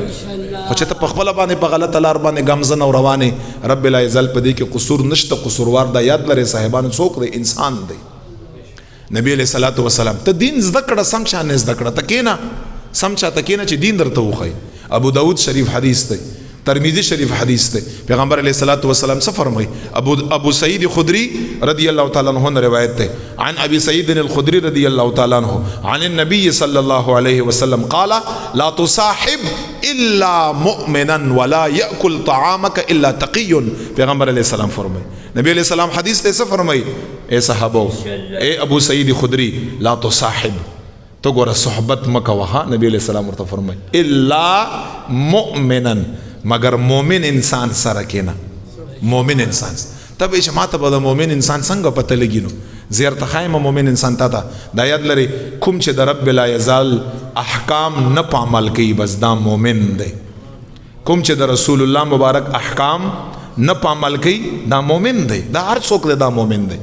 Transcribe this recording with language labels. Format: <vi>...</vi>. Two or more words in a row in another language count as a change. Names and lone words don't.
<ps>خو چې ته په خپله باندې په غلطه لار باندې ګامزن او روانې، رب لا یزال په دې کې قصور نشته، قصوروار دا یاد لرئ صاحبانو څوک دی؟ انسان دی. نبی</ps> <ar>علیه الصلاۃ والسلام</ar> <ps>ته دین زده کړه، سم شان زده کړه، ته کېنه سم چاته کېنه چې دین درته وښایي. ابو داود شریف حدیث دی، ترمذی شریف حدیث دی، پیغمبر</ps> <ar>علیہ الصلوۃ والسلام</ar> <ps>څه فرمایي؟ ابو سعید خدری رضی اللہ تعالی عنہ روایت ده</ps> <ar>عن ابي سعيد الخدري رضي الله تعالى عنه عن النبي صلى الله عليه وسلم قال لا تصاحب الا مؤمنا ولا ياكل طعامك الا تقي.</ar> <ps>پیغمبر</ps> <ar>علیہ السلام</ar> <ps>فرمایي، نبی</ps> <ar>علیہ السلام</ar> <ps>حدیث ته څه فرمایي؟ اے صحابو، اے ابو سعید خدری،</ps> <ar>لا تصاحب،</ar> <ps>تو ګوره صحبت مکه وها. نبی</ps> <ar>علیہ السلام</ar> <ps>ورته فرمایي</ps> <ar>الا مؤمنا،</ar> <ps>مگر مومن انسان سره کېنه. مومن انسان ته به چې ماته به د مومن انسان څنګه پته لګي؟ نو زیر ته خایم مومن انسان ته دا یاد لري، کوم چې د رب لا یزال احکام نه په عمل کوي بس دا مومن دی، کوم چې د رسول الله مبارک احکام نه په عمل کوي دا مومن دی، دا هر څوک دی دا مومن دی.</ps>